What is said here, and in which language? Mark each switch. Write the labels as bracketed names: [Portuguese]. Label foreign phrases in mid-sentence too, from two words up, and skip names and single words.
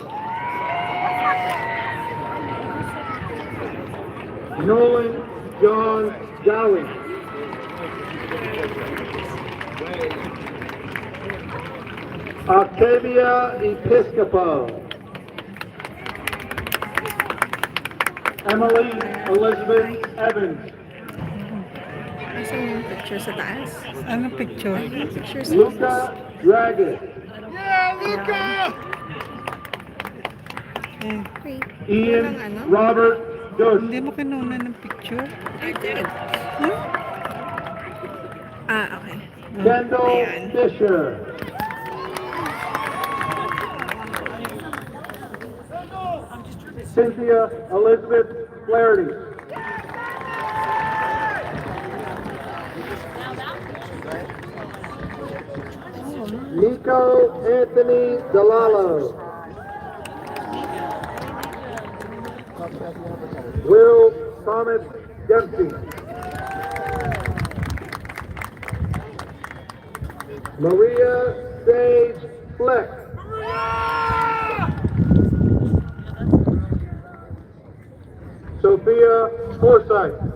[English] Nolan John Dowie. Octavia Episcopo. Emily Elizabeth Evans. [Filipino] Asan yung picture sa taas? Anong picture? Picture sa Luca Dragon. Ian Robert Dush. Hindi mo kinuna ng picture? [English] I did. Hmm? Ah, okay. Kendall Ayan. Fisher. Cynthia Elizabeth Flaherty. Nico Anthony Delalo. Will Thomas Dempsey. Maria Sage Fleck. Sophia Forsythe.